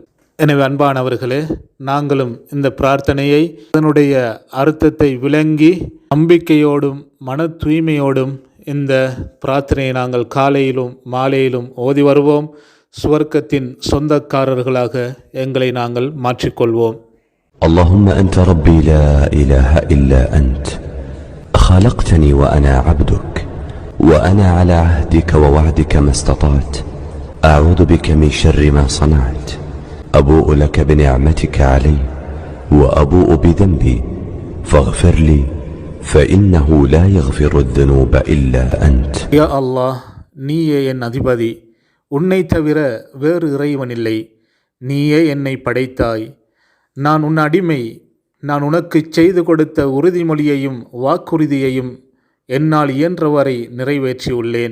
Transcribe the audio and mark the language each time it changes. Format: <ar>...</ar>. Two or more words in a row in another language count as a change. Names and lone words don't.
<ta>எனவே அன்பானவர்களே, நாங்களும் இந்த பிரார்த்தனையை அதனுடைய அர்த்தத்தை விளங்கி நம்பிக்கையோடும் மன தூய்மையோடும் இந்த பிரார்த்தனையை நாங்கள் காலையிலும் மாலையிலும் ஓதி வருவோம். சுவர்க்கத்தின் சொந்தக்காரர்களாக எங்களை நாங்கள் மாற்றிக்கொள்வோம்.</ta> <ar>اللهم أنت ربي لا إله إلا أنت خلقتني وأنا عبدك وأنا على عهدك ووعدك ما استطعت أعوذ بك من شر ما صنعت أبوء لك بنعمتك علي وأبوء بذنبي فاغفر لي فإنه لا يغفر الذنوب إلا أنت.</ar> <ta>யா அல்லாஹ், நீயே என் அதிபதி, உன்னை தவிர வேறு இறைவன் இல்லை. நீயே என்னை படைத்தாய், நான் உன் அடிமை. நான் உனக்கு செய்து கொடுத்த உறுதிமொழியையும் வாக்குறுதியையும் என்னால் இயன்றவரை நிறைவேற்றியுள்ளேன்.</ta>